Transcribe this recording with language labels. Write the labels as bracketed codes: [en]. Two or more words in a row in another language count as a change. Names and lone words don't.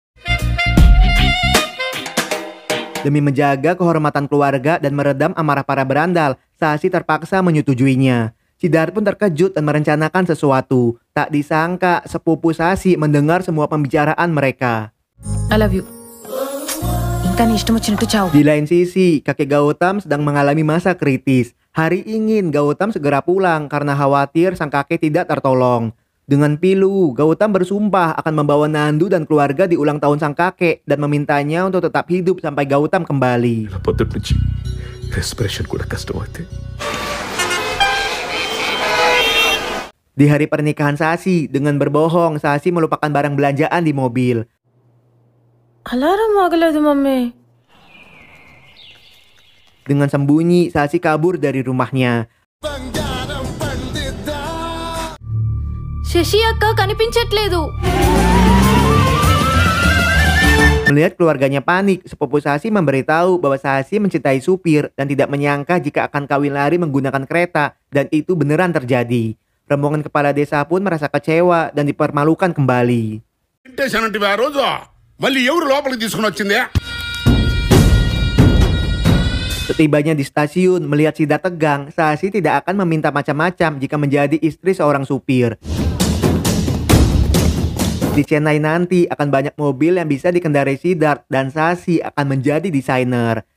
[id] Demi menjaga kehormatan keluarga dan meredam amarah para berandal, Sasi terpaksa menyetujuinya. Siddharth pun terkejut dan merencanakan sesuatu. Tak disangka, sepupu Sasi mendengar semua pembicaraan mereka. [en] I love you. [te] ఇంకా నీ ఇష్టం వచ్చినట్టు చావు. [id] Di lain sisi, kakek Gautam sedang mengalami masa kritis. Hari ingin Gautam segera pulang karena khawatir sang kakek tidak tertolong. Dengan pilu, Gautam bersumpah akan membawa Nandu dan keluarga di ulang tahun sang kakek dan memintanya untuk tetap hidup sampai Gautam kembali. [te] పొద్దుటి నుంచి రెస్పిరేషన్ కూడా కష్టమవుతుంది. [id] Di hari pernikahan Sasi, dengan berbohong, Sasi melupakan barang belanjaan di mobil. [te] అలారం ఆగలేదు మమ్మీ. [id] Dengan sembunyi, Sasi kabur dari rumahnya. [te] శశి అక్క కనిపించట్లేదు. [id] Melihat keluarganya panik, sepupu Sasi memberitahu bahwa Sasi mencintai supir dan tidak menyangka jika akan kawin lari menggunakan kereta, dan itu beneran terjadi. Rombongan kepala desa pun merasa kecewa dan dipermalukan kembali. [te] తింటేశానంటివి ఆ రోజు మళ్ళీ ఎవరు లోపలికి తీసుకుని వచ్చిందే? [id] Setibanya di stasiun, melihat Sida tegang, Sasi tidak akan meminta macam-macam jika menjadi istri seorang supir. Di Chennai nanti akan banyak mobil yang bisa dikendarai Siddharth dan Sasi akan menjadi desainer.